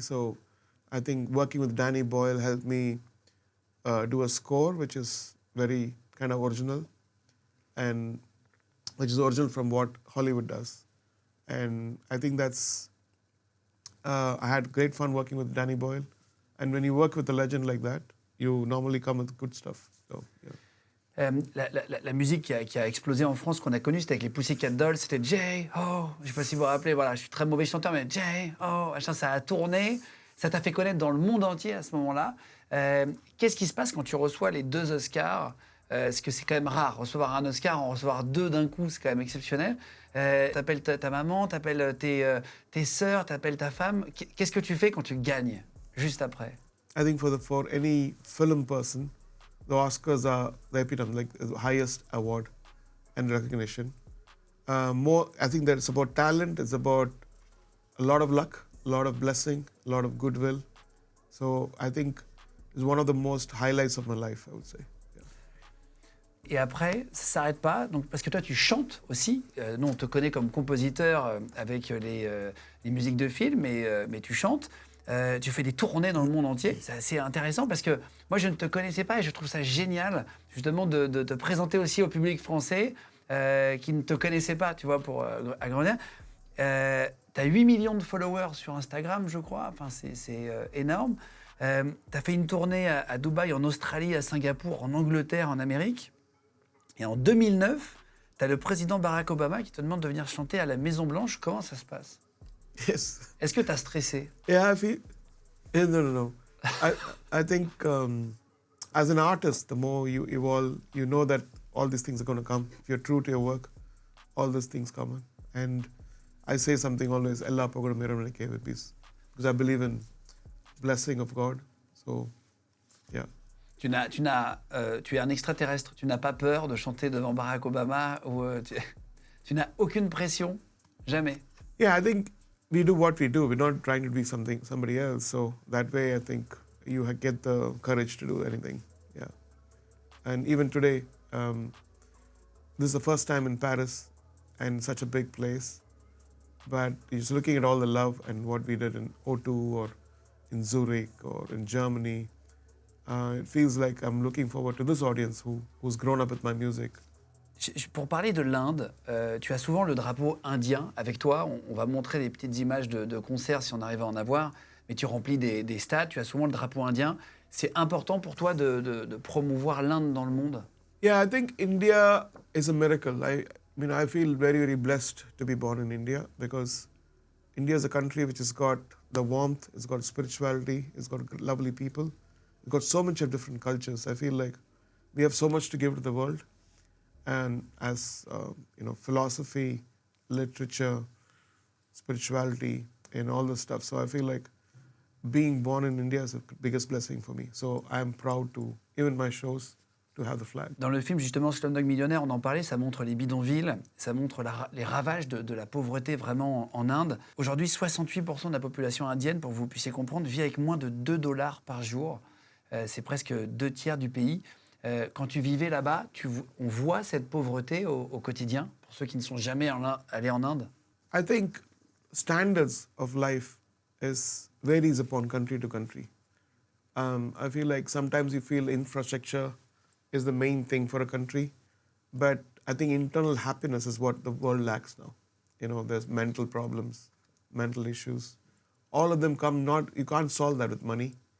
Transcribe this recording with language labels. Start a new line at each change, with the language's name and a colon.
English: So I think working with Danny Boyle helped me do a score which is very kind of original, and which is original from what Hollywood does. And I think that's, I had great fun working with Danny Boyle. And when you work with a legend like that, you normally come with good stuff. So, yeah.
French: La musique qui a explosé en France, qu'on a connue, c'était avec les Pussycat Dolls, c'était J, oh, je ne sais pas si vous vous rappelez, voilà, je suis très mauvais chanteur, mais J, oh, ça a tourné, ça t'a fait connaître dans le monde entier à ce moment-là. Qu'est-ce qui se passe quand tu reçois les 2 Oscars? Parce que c'est quand même rare, recevoir un Oscar, en recevoir 2 d'un coup, c'est quand même exceptionnel. T'appelles ta maman, t'appelles tes sœurs, t'appelles ta femme. Qu'est-ce que tu fais quand tu gagnes, juste après?
English: I think for any film person, the Oscars are the epitome, like the highest award and recognition. I think that it's about talent, it's about a lot of luck, a lot of blessing, a lot of goodwill. So I think it's one of the most highlights of my life, I would say. Yeah.
French: Et après, ça ne s'arrête pas, donc, parce que toi, tu chantes aussi. Nous, on te connaît comme compositeur avec les musiques de films, mais tu chantes. Tu fais des tournées dans le monde entier. C'est assez intéressant parce que moi, je ne te connaissais pas et je trouve ça génial, justement, de te présenter aussi au public français qui ne te connaissait pas, tu vois, pour agrandir. Tu as 8 millions de followers sur Instagram, je crois. Enfin, c'est énorme. Tu as fait une tournée à Dubaï, en Australie, à Singapour, en Angleterre, en Amérique. Et en 2009, tu as le président Barack Obama qui te demande de venir chanter à la Maison-Blanche. Comment ça se passe?
English: Yes.
French: Est-ce que tu as stressé?
English: Yeah, no. I think as an artist, the more you evolve, you know that all these things are going to come. If you're true to your work, all these things come. And I say something always, Allah pogod mera manike with peace. Because I believe in blessing of God. So, yeah.
French: Tu es un extraterrestre. Tu n'as pas peur de chanter devant Barack Obama ou tu n'as aucune pression, jamais.
English: Yeah, I think we do what we do. We're not trying to be somebody else. So that way, I think you get the courage to do anything. Yeah. And even today, this is the first time in Paris and such a big place. But just looking at all the love and what we did in O2 or in Zurich or in Germany, it feels like I'm looking forward to this audience who's grown up with my music.
French: Pour parler de l'Inde, tu as souvent le drapeau indien avec toi. On va montrer des petites images de concerts si on arrive à en avoir. Mais tu remplis des stades, tu as souvent le drapeau indien. C'est important pour toi de promouvoir l'Inde dans le monde?
English: Yeah, I think India is a miracle. I feel very, very blessed to be born in India because India is a country which has got the warmth, it's got spirituality, it's got lovely people, it's got so much of different cultures. I feel like we have so much to give to the world. And as, philosophy, literature, spirituality, and all this stuff. So I feel like being born in India is the biggest blessing for me. So I'm proud to, even my shows, to have the flag.
French: Dans le film, justement, Slumdog Millionnaire, on en parlait, ça montre les bidonvilles, ça montre les ravages de la pauvreté vraiment en Inde. Aujourd'hui, 68% de la population indienne, pour que vous puissiez comprendre, vit avec moins de $2 par jour. C'est presque 2/3 du pays. Quand tu vivais là-bas, on voit cette pauvreté au quotidien, pour ceux qui ne sont jamais allés en Inde?
English: I think standards of life varies upon country to country. I feel like sometimes you feel infrastructure is the main thing for a country, but I think internal happiness is what the world lacks now. There's mental problems, mental issues. All of them you can't solve that with money.